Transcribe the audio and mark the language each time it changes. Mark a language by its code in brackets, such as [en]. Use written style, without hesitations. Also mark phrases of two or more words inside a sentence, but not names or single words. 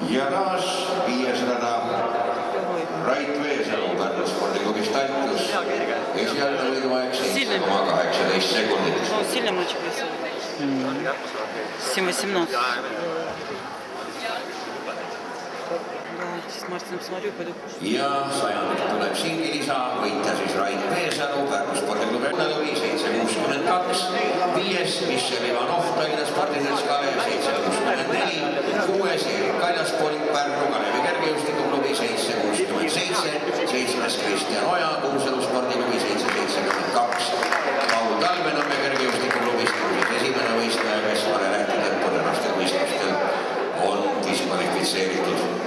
[et] taas 500 Rait Veesalu Pärnu spordiklubist Taltus. Esialgne võiduaeg 7,18 sekundit. [ru] Ну, сильно мальчик весел. 7-18. Да, с Мартином смотрю, пойду. [et] Ja sajandik tuleb siingi lisa, võitja siis Rait Veesalu Pärnu spordiklubi Lõvi 762, viies Michel Ivanov Tallinna spordiselts Kalev 764, kuues Erik Kaljaspolik Pärnu Kalevi kergejõustikuklubi 767, seitsmes Kristjan Oja Kuusalu spordiklubi 772, Paul Talvenõmme kergejõustikuklubist esimene võistleja, kes varem lähtitõttu tänastel võistlustel on diskvalifitseeritud.